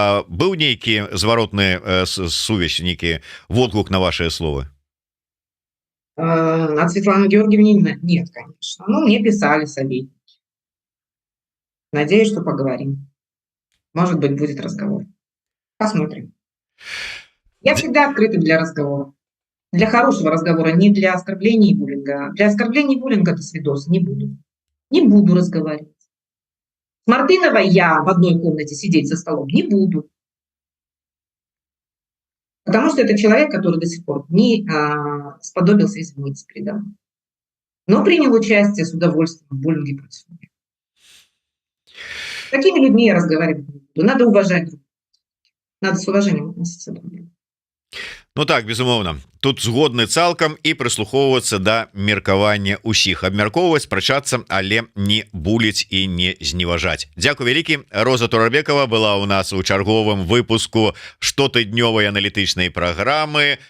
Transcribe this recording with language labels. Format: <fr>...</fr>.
<be>Быў нейкі зваротны сувязь, нейкі водгук на ваши словы?</be> <ru>От Светланы Георгиевны нет, конечно. Ну, мне писали советники. Надеюсь, что поговорим. Может быть, будет разговор. Посмотрим. Я всегда открыта для разговора. Для хорошего разговора, не для оскорблений и буллинга. Для оскорблений и буллинга до свидос не буду. Не буду разговаривать. С Мартыновой я в одной комнате сидеть за столом не буду. Потому что это человек, который до сих пор не сподобился извиниться передо мной. Но принял участие с удовольствием в буллинге против меня. С такими людьми я разговаривать не буду. Надо уважать друг друга. Надо с уважением относиться друг к другу.</ru> <be>Ну так, безумоўна, тут згодны цалкам і прыслухоўвацца да меркавання ўсіх, абмяркоўваць, спрачацца, але не буліць і не зневажаць. Дзякуй вялікі. Роза Турабекова была у нас у чарговым выпуску штотыднёвай аналітычнай праграмы.</be>